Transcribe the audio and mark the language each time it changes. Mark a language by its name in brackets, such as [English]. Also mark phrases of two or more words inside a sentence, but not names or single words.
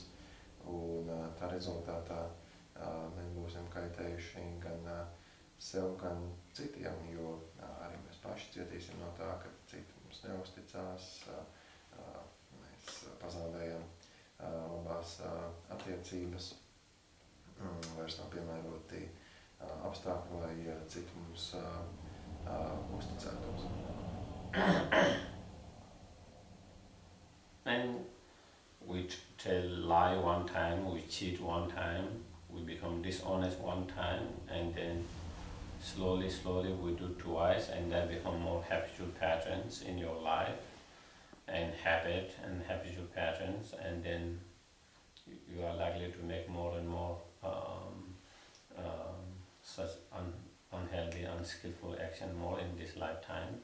[Latvian] un tā rezultātā mēs būsim kaitējuši gan sev, gan citiem, jo arī mēs paši cietīsim no tā, ka citi mums neusticās, mēs pazaudējam labās attiecības, vairs nav piemēroti apstākļi, lai citi mums uzticētos. [English] And we tell lie one time, we cheat one time, we become dishonest one time, and then slowly we do twice, and that become more habitual patterns in your life, and habit and habitual patterns, and then you are likely to make more and more such unhealthy, unskillful action more in this lifetime.